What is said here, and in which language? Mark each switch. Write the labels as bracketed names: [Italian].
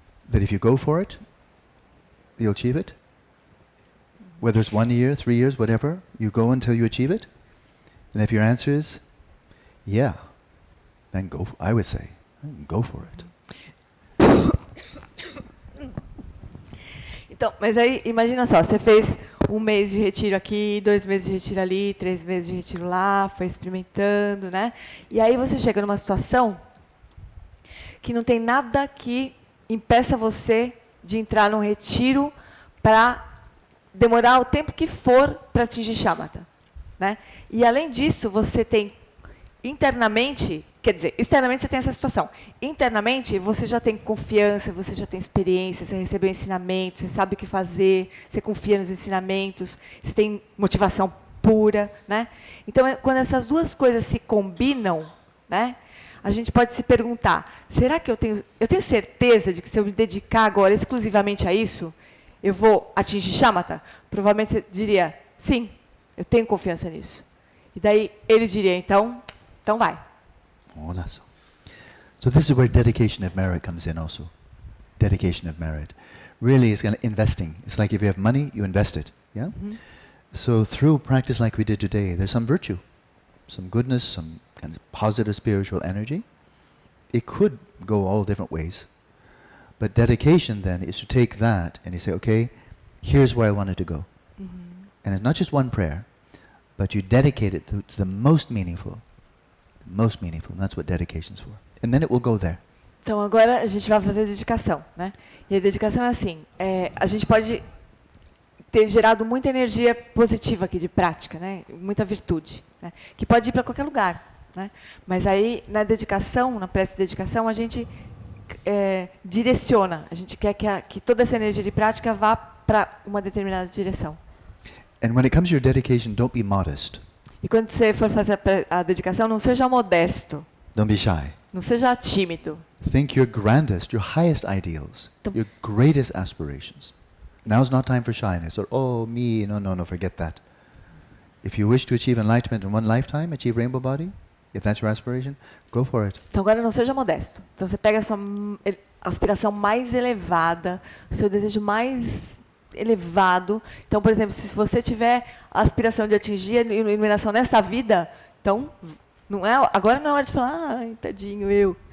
[English] That if you go for it, you'll achieve it? Whether it's 1 year, 3 years, whatever, you go until you achieve it? And if your answer is, yeah, then I would say, go for it. [Portuguese] Então, mas aí, imagina só, você fez 1 mês de retiro aqui, 2 meses de retiro ali, 3 meses de retiro lá, foi experimentando, né? E aí você chega numa situação que não tem nada que impeça você de entrar num retiro para demorar o tempo que for para atingir shamatha, né? E além disso, você tem internamente, quer dizer, externamente você tem essa situação. Internamente, você já tem confiança, você já tem experiência, você recebeu ensinamentos, você sabe o que fazer, você confia nos ensinamentos, você tem motivação pura, né? Então, quando essas duas coisas se combinam, né, a gente pode se perguntar, será que eu tenho certeza de que se eu me dedicar agora exclusivamente a isso, eu vou atingir shamatha? Provavelmente você diria, sim, eu tenho confiança nisso. E daí ele diria, então vai. [English] Oh, that's so this is where dedication of merit comes in also. Dedication of merit. Really is kind of investing. It's like if you have money, you invest it. Yeah? So through practice like we did today, there's some virtue, some goodness, some kind of positive spiritual energy. It could go all different ways. But dedication then is to take that and you say, okay, here's where I want it to go. And it's not just one prayer, but you dedicate it to the most meaningful. Most meaningful, and that's what dedication's for. And then it will go there. [Portuguese] Então agora a gente vai fazer dedicação, né? E a dedicação é assim, a gente pode ter gerado muita energia positiva aqui de prática, né? Muita virtude, né? Que pode ir para qualquer lugar, né? Mas aí na dedicação, na prece de dedicação, a gente direciona, a gente quer que toda essa energia de prática vá para uma determinada direção. [English] And when it comes to your dedication, don't be modest. [Portuguese] E quando você for fazer a dedicação, não seja modesto. [English] Don't be shy. [Portuguese] Não seja tímido. [English] Think your grandest, your highest ideals, your greatest aspirations. Now's not time for shyness or, oh, me, no, forget that. If you wish to achieve enlightenment in one lifetime, achieve rainbow body, if that's your aspiration, go for it. [Portuguese] Então agora não seja modesto. Então você pega a sua aspiração mais elevada, o seu desejo mais elevado. Então, por exemplo, se você tiver a aspiração de atingir a iluminação nessa vida, então não é, agora não é hora de falar, ai, tadinho, eu.